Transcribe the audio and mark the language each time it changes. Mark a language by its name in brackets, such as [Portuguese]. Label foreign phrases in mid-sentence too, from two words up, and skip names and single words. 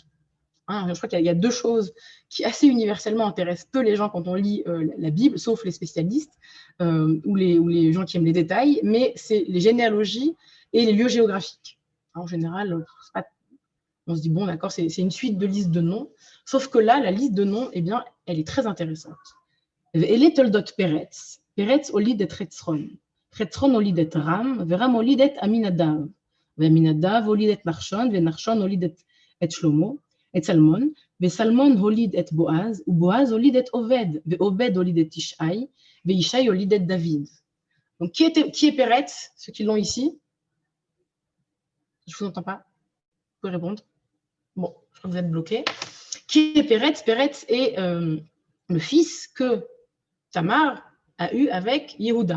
[French] Hein, je crois qu'il y a deux choses qui assez universellement intéressent peu les gens quand on lit la Bible, sauf les spécialistes ou les gens qui aiment les détails, mais c'est les généalogies et les lieux géographiques. En général, on se dit, bon, d'accord, c'est une suite de listes de noms, sauf que là, la liste de noms, eh bien, elle est très intéressante. Elle est [Hebrew] תולדות פרץ. פרץ הוליד את חצרון. חצרון הוליד את רם, ורם הוליד את עמינדב. ועמינדב הוליד את נחשון, ונחשון הוליד את שלמה, את סלמון. ושלמון הוליד את בעז, בעז הוליד את עובד, ועובד הוליד את ישי, וישי הוליד את דוד. [French] Donc, qui est Peretz, ceux qui l'ont ici? Je ne vous entends pas. Vous pouvez répondre. Bon, je crois que vous êtes bloqué. Qui est Peretz? Peretz est le fils que Tamar a eu avec Yehuda.